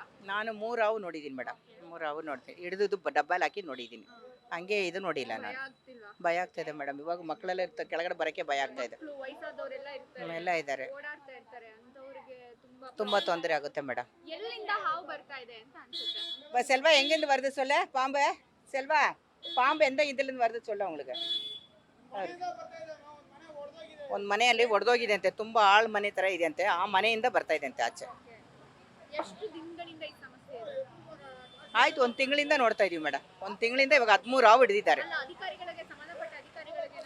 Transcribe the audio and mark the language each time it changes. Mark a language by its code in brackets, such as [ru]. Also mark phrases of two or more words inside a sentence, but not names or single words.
[kn] ನಾನು 3 ಹಾವು ನೋಡಿದ್ದೀನಿ ಮೇಡಮ್. 3 ಹಾವು ನೋಡ್ತೀನಿ. ಹಿಡಿದು ಡಬ್ಬಲ್ ಹಾಕಿ ನೋಡಿದ್ದೀನಿ. ಹಂಗೆ ಇದು ನೋಡಿಲ್ಲ ನಾನು. ಭಯ ಆಗ್ತಾಯಿದೆ ಮೇಡಮ್. ಇವಾಗ ಮಕ್ಕಳೆಲ್ಲ ಇರ್ತಾರೆ, ಕೆಳಗಡೆ ಬರೋಕ್ಕೆ ಭಯ ಆಗ್ತಾ ಇದೆ. ವಯಸ್ಸಾದವರೆಲ್ಲ ಇರ್ತಾರೆ, ಎಲ್ಲ ಇದ್ದಾರೆ, ಓಡಾಡ್ತಾ ಇರ್ತಾರೆ. ಅಂತವರಿಗೆ ತುಂಬಾ ತೊಂದರೆ ಆಗುತ್ತೆ ಮೇಡಮ್. ಎಲ್ಲಿಂದ ಹಾವು ಬರ್ತಾ ಇದೆ ಅಂತ ಅನ್ಸುತ್ತೆ? [ta] செல்வா எங்கேருந்து வருது சொல்ல? பாம்பு செல்வா, பாம்பு எந்த ಇದರಿಂದ வருது சொல்ல உங்களுக்கு? [kn] ಒಂದು ಮನೆಯಲ್ಲಿ ಒಡೆದೋಗಿದೆ ಅಂತೆ. ತುಂಬಾ ಆಳ್ ಮನೆ ತರ ಇದೆ ಅಂತೆ. ಆ ಮನೆಯಿಂದ ಬರ್ತಾ ಇದೆ ಅಂತೆ ಆಚೆ. ಎಷ್ಟು ದಿನಗಳಿಂದ ಈ ಸಮಸ್ಯೆ ಇದೆ? ಆಯ್ತು, 1 ತಿಂಗಳಿಂದ ನೋಡ್ತಾ ಇದೀವಿ ಮೇಡಮ್. 1 ತಿಂಗಳಿಂದ ಇವಾಗ 13 ಹಾವು ಹಿಡಿದಿದ್ದಾರೆ. ಅಲ್ಲ, ಅಧಿಕಾರಿಗಳಿಗೆ, ಸಂಬಂಧಪಟ್ಟ ಅಧಿಕಾರಿಗಳಿಗೆ